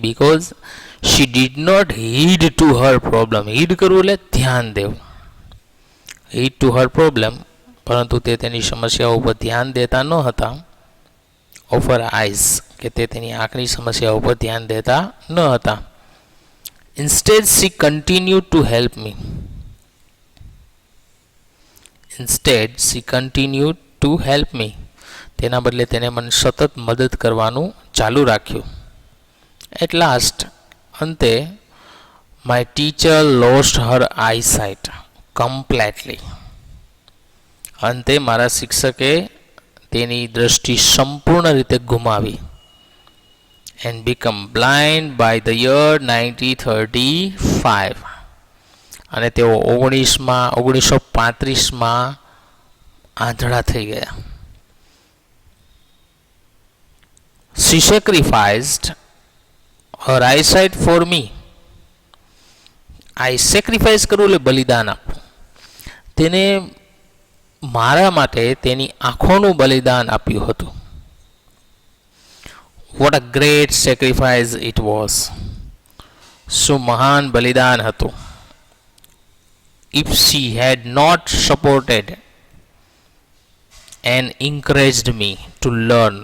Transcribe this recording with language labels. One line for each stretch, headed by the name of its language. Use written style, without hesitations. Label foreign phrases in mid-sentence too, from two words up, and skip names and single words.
English: because she did not heed to her problem,
Gujarati: હીડ કરવું એટલે ધ્યાન દેવું,
English: heed to her problem,
Gujarati: પરંતુ તે તેની સમસ્યાઓ ઉપર ધ્યાન દેતા ન હતા.
English: of her eyes,
Gujarati: કે તે તેની આંખની સમસ્યાઓ ઉપર ધ્યાન દેતા ન હતા.
English: Instead, she continued to help me. Instead, she continued to help me.
Gujarati: તેના બદલે તેને મને સતત મદદ કરવાનું ચાલુ રાખ્યું.
English: At last, અંતે, my teacher lost her eyesight completely.
Gujarati: અંતે મારા શિક્ષકે તેની દૃષ્ટિ સંપૂર્ણ રીતે ગુમાવી.
English: And become blind by the year 1935.
Gujarati: અને તેઓ 1935માં આંધળા થઈ ગયા.
English: She sacrificed her eyesight for me. I sacrifice
Gujarati: કરવું એટલે બલિદાન આપવું. તેને મારા માટે તેની આંખોનું બલિદાન આપ્યું હતું.
English: what a great sacrifice it was.
Gujarati: શું મહાન બલિદાન હતું.
English: if she had not supported and encouraged me to learn.